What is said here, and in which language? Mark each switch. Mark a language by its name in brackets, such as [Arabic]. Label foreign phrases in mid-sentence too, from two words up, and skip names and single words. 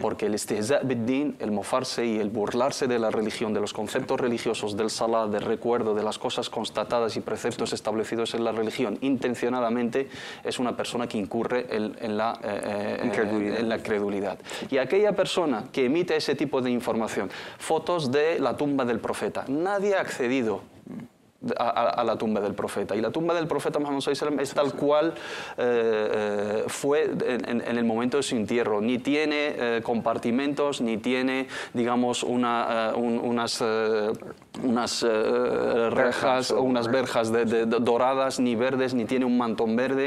[Spanish] Porque el [Arabic] الاستهزاء بالدين, [Spanish] el mofarse y el burlarse de la religión, de los conceptos religiosos, del salah, del recuerdo, de las cosas constatadas y preceptos establecidos en la religión, intencionadamente, es una persona que incurre en la credulidad. Y aquella persona que emite ese tipo de información, fotos de la tumba del profeta, nadie ha accedido a la tumba del profeta, y la tumba del profeta Muhammad [Arabic] صلى الله عليه وسلم [Spanish] es tal cual fue en el momento de su entierro. Ni tiene compartimentos, ni tiene, digamos, unas rejas o unas verjas doradas ni verdes, ni tiene un mantón verde.